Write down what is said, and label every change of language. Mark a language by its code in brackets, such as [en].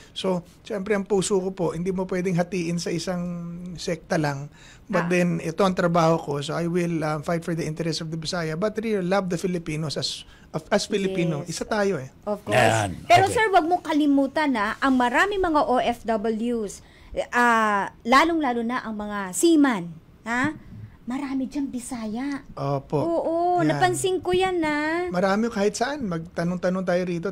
[tl] So, syempre ang puso ko po, hindi mo pwedeng hatiin sa isang sekta lang. [en] But then, [tl] ito ang trabaho ko. [en] So, I will fight for the interest of the Bisaya. But really, love the Filipinos as Filipino. [tl] Isa tayo [en] Of course. [tl] Pero sir, wag mo kalimutan ang marami mga OFWs, lalong-lalo na ang mga seaman. Marami diyang Bisaya. Opo. Oo, napansin ko yan Marami kahit saan. Magtanong-tanong tayo rito.